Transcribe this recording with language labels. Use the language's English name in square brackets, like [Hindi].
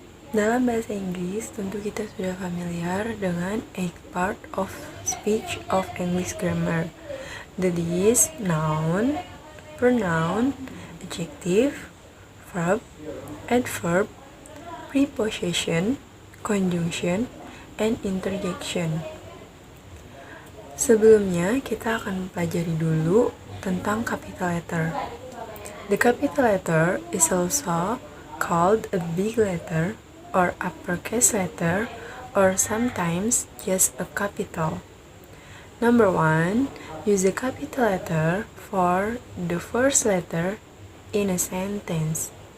[Indonesian] Dalam bahasa Inggris, tentu kita sudah familiar dengan 8 part of speech of English grammar. [English] That is noun, pronoun, adjective, verb, adverb, preposition, conjunction, and interjection. [Indonesian] Sebelumnya, kita akan pelajari dulu tentang capital letter. [English] The capital letter is also called a big letter or uppercase letter, or sometimes just a capital. Number 1, use the capital letter for the first letter in a sentence.